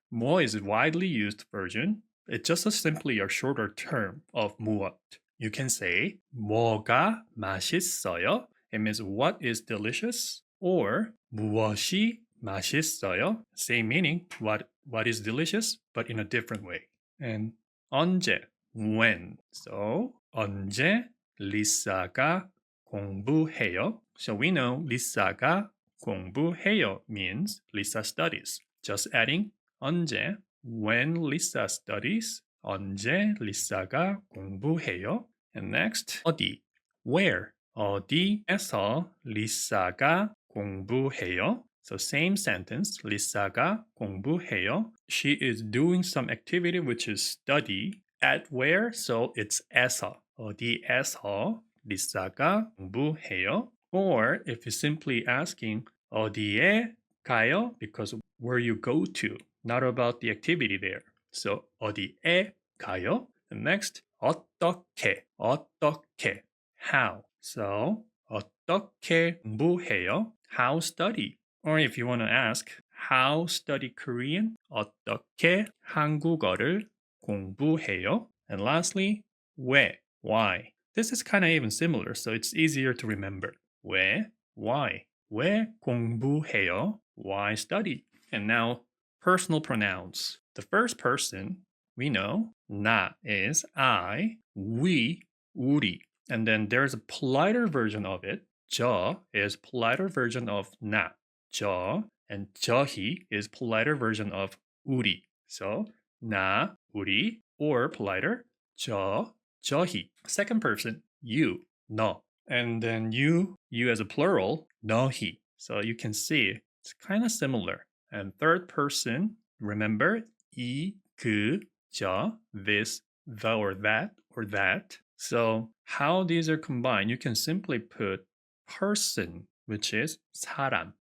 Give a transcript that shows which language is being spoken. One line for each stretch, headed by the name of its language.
English: 뭐 is a widely used version. It's just simply a shorter term of 무엇. You can say
Korean: 뭐가 맛있어요.
English: It means what is delicious.
Korean: Or 무엇이 맛있어요.
English: Same meaning, what is delicious, but in a different way. And 언제, when.
Korean: So 언제 리사가 공부해요.
English: So we know
Korean: 리사가 공부해요
English: means Lisa studies. Just adding 언제, when Lisa studies,
Korean: 언제 리사가 공부해요.
English: And next,
Korean: 어디, where, 어디에서 리사가 공부해요.
English: So same sentence.
Korean: 리사가 공부해요.
English: She is doing some activity which is study. At where? So it's 에서.
Korean: 어디에서 리사가 공부해요.
English: Or if you're simply asking
Korean: 어디에 가요?
English: Because where you go to, not about the activity there.
Korean: So 어디에 가요?
English: And next, 어떻게, 어떻게, how. So
Korean: 어떻게 공부해요?
English: How study. Or if you want to ask, how study Korean?
Korean: 어떻게 한국어를 공부해요?
English: And lastly, 왜, why. This is kind of even similar, so it's easier to remember. 왜, why.
Korean: 왜 공부해요?
English: Why study? And now, personal pronouns. The first person, we know, 나 is I, we, 우리. And then there's a politer version of it. 저 is politer version of 나. 저 and 저희 is politer version of 우리. So 나, 우리, or politer 저, 저희. Second person, you, 너. And then you as a plural, 너희. So you can see it's kind of similar. And third person, remember 이, 그, 저, this, the or that. So how these are combined, you can simply put person, which is 사람.